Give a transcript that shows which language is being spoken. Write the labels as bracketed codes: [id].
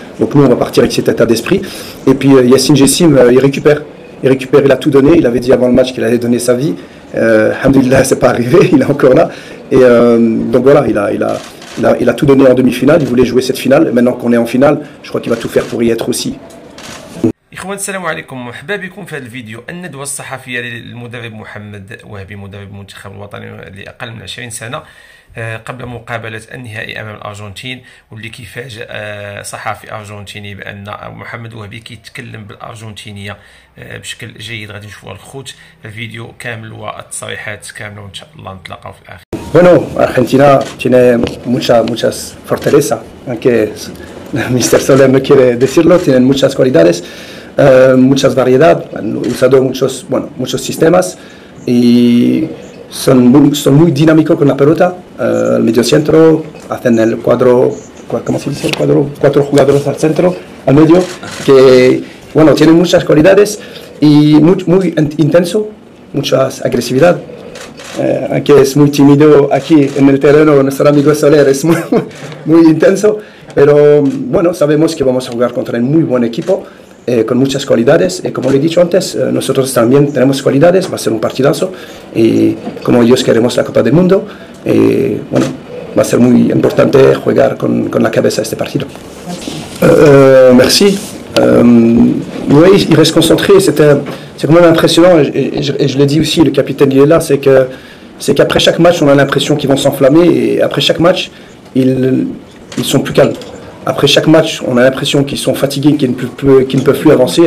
[fr] Donc nous on va partir avec cet état d'esprit. Et puis Yacine Jessim, il récupère, il a tout donné, il avait dit avant le match qu'il allait donner sa vie. Alhamdoulilah, c'est pas arrivé, il est encore là. Et donc voilà, il a tout donné en demi-finale, il voulait jouer cette finale. Et maintenant qu'on est en finale, je crois qu'il va tout faire pour y être aussi. [ar] إخوان السلام عليكم، مرحبا بكم في هذا الفيديو. الندوة الصحفية للمدرب محمد وهبي مدرب المنتخب الوطني لأقل من 20 سنة قبل مقابلة النهائي أمام الأرجنتين، واللي كيفاجأ صحفي أرجنتيني بأن محمد وهبي كيتكلم بالأرجنتينية بشكل جيد. غادي نشوفوا الخوت الفيديو كامل والتصريحات كاملة، وإن شاء الله نتلاقاو في الآخر. [es] Bueno, Argentina tiene muchas fortalezas, aunque Mr. Soler no quiere decirlo, tienen muchas cualidades. Muchas variedades, han usado muchos sistemas y son muy dinámicos con la pelota. El medio centro, hacen el cuadro, ¿cómo se dice? El cuadro, 4 jugadores al centro, al medio, que bueno, tienen muchas cualidades y muy intenso, mucha agresividad. Aunque es muy tímido aquí en el terreno, nuestro amigo Soler es muy intenso, pero bueno, sabemos que vamos a jugar contra un muy buen equipo. Con muchas cualidades, y como le he dicho antes, nosotros también tenemos cualidades, va a ser un partidazo, y como ellos queremos la Copa del Mundo, bueno, va a ser muy importante jugar con la cabeza este partido. [fr] Merci. Oui, il reste concentré, c'est quand même impressionnant, et je l'ai dit aussi, le capitaine il est là, c'est qu'après chaque match, on a l'impression qu'ils vont s'enflammer, et après chaque match, ils sont plus calmes. Après chaque match, on a l'impression qu'ils sont fatigués, qu'ils ne peuvent plus avancer.